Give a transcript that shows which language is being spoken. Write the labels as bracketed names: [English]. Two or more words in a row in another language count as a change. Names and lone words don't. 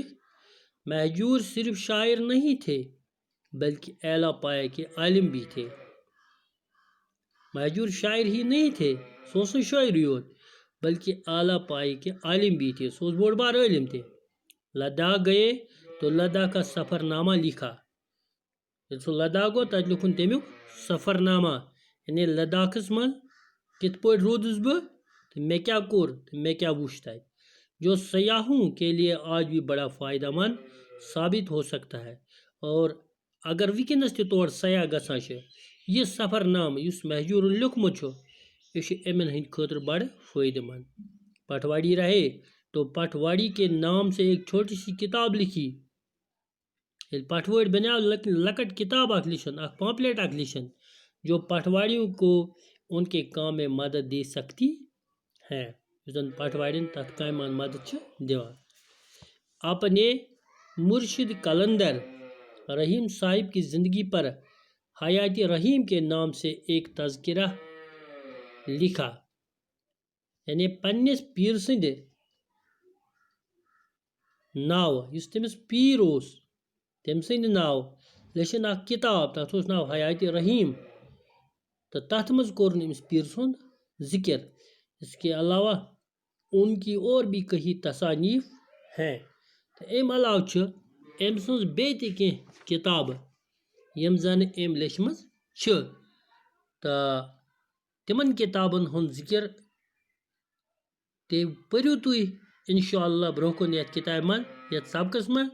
[Urdu] مہجور صرف شاعر نہیں تھے بلکہ اعلیٰ پائے کے عالم بھی تھے. مہجور شاعر ہی نہیں تھے، [Kashmiri] سوس شاعری یوت [Urdu] بلکہ اعلیٰ پائے کے عالم بھی تھے. [Kashmiri] سوس بوڑ بار عالم تھے. [Urdu] لداخ گئے تو لداخ کا سفر نامہ لکھا. [Kashmiri] سو لداخ گو تت لکھن تمیک سفر نامہ، یعنی لداخس من کت پٲٹھۍ روٗدُس بہٕ تہٕ مےٚ کیٛاہ کوٚر تہٕ مےٚ کیٛاہ وُچھ تتہِ، [Urdu] جو سیاحوں کے لیے آج بھی بڑا فائدہ مند ثابت ہو سکتا ہے. [Kashmiri] اور اگر ونکینس تہِ تور سیاح گژھان چھِ، یہ سفر نامہ یُس مہجورن لیوکھمُت چھُ یہ چھُ یِمن ہٕنٛدِ خٲطرٕ بڑٕ فٲیدٕ مند. [Urdu] پٹواری رہے تو پٹواری کے نام سے ایک چھوٹی سی کتاب لکھی. [Kashmiri] پٹواری بناو لکٹ کتاب اکھ لکھن، اکھ پامپلیٹ اکھ لکھن [Urdu] جو پٹواریوں کو ان کے کام میں مدد دے سکتی ہے. [Kashmiri] پٹوارین تتھ کامہ منٛز مدد چھِ دِوان. [Urdu] اپنے مرشد کلندر رحیم صاحب کی زندگی پر حیات رحیم کے نام سے ایک تذکرہ لکھا، [Kashmiri] یعنی پننس پیر سند ناو یس تمس پیر اوس تم سند ناو لیچھن اکھ کتاب، تتھ اوس ناو حیات رحیم، تو تتھ مز کور امس پیر سند ذکر. [Urdu] اس کے علاوہ ان کی اور بھی کئی تصانیف ہیں. [Kashmiri] تو ام علاوہ چھ ام سنز بیٚیہِ تہِ کینٛہہ کتابہٕ یم زن ام لیچھمژ چھ، تہٕ تمن کتابن ہُنٛد ذکر تہِ پٔرِو تُہۍ انشاءاللہ برونٛہہ کُن یتھ کتابہِ منٛز یتھ سبقس منٛز.